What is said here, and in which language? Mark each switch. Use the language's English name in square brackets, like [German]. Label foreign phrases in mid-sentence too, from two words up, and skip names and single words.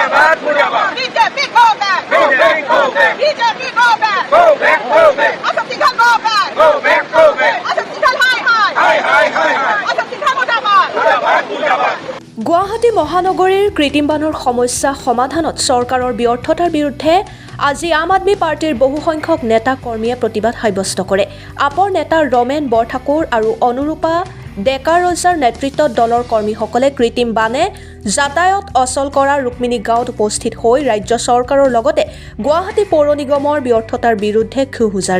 [English] BJP go back. BJP go back. Asam Singhal go back. [Hindi] Asam Singhal hi. Asam Singhal mudabad. [Assamese] গুৱাহাটী মহানগৰীৰ কৃত্ৰিম বানৰ সমস্যা সমাধানত চৰকাৰৰ ব্যৰ্থতাৰ বিৰুদ্ধে আজি আম আদমি পাৰ্টিৰ বহুসংখ্যক নেতা কৰ্মীয়ে প্ৰতিবাদ সাব্যস্ত কৰে। আপৰ নেতা ৰমেন বৰঠাকুৰ আৰু অনুৰূপা ডেকা ৰজাৰ নেতৃত্বত দলৰ কৰ্মীসকলে কৃত্ৰিম বানে যাতায়াত অচল কৰা ৰুক্মিণী গাঁৱত উপস্থিত হৈ ৰাজ্য চৰকাৰৰ লগতে গুৱাহাটী পৌৰ নিগমৰ ব্যৰ্থতাৰ বিৰুদ্ধে ক্ষোভ উজাৰে।